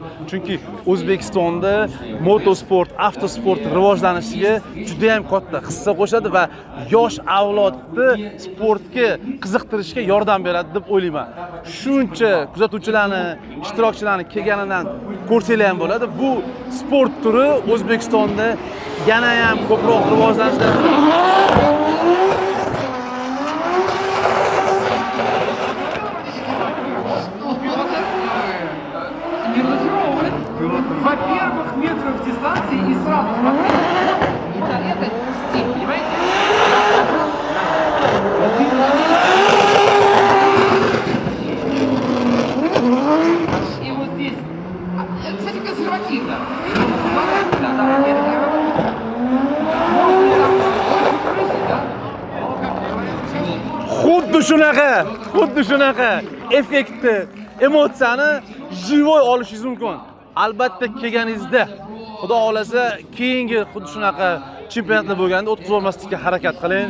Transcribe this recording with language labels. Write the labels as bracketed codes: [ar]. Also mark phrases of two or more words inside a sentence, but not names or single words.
[uz] Chunki O'zbekistonda motosport, avtosport rivojlanishiga juda ham katta hissa qo'shadi va yosh avlodni sportga qiziqtirishga yordam beradi deb o'ylayman. Shuncha kuzatuvchilarni, ishtirokchilarni kelganidan ko'rsanglar ham bo'ladi. Bu sport turi O'zbekistonda yana ham ko'proq rivojlanishda [ru] во-первых, метров дистанции и сразу это стиль, понимаете? И вот здесь, кстати, консервативно. [uz] xuddi shunaqa effektni, emotsiyani живой olishingiz mumkin. Albatta kelganingizda, xudo xolasa, keyingi xuddi shunaqa chempionatlar bo'lganda o'tkazib olmaslikka harakat qiling.